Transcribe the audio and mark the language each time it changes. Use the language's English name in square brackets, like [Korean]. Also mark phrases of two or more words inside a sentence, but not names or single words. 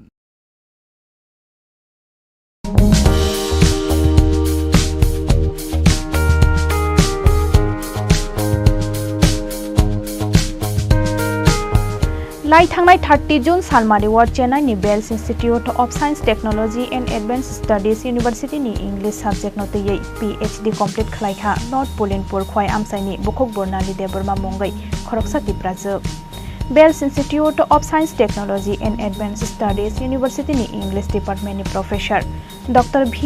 [Kok Borok] लाई थांनाय 30 जून सालमारि वार्ड चेन्नाई बेल्स इंस्टीट्यूट ऑफ साइंस टेक्नोलॉजी एंड एडवांस स्टडीज यूनिवर्सिटी नि [English] English subject [Kok Borok] नोतयै [English] PhD complete [Kok Borok] खलाइखा नॉर्थ पोलिनपुर खय आमसाइनि बुखक बर्नाली देबरमा मंगै खरकसा तिप्राजो Bells Institute of Science Technology and Advanced Studies University ni [English] English Department [Kok Borok] ni Professor Dr. V.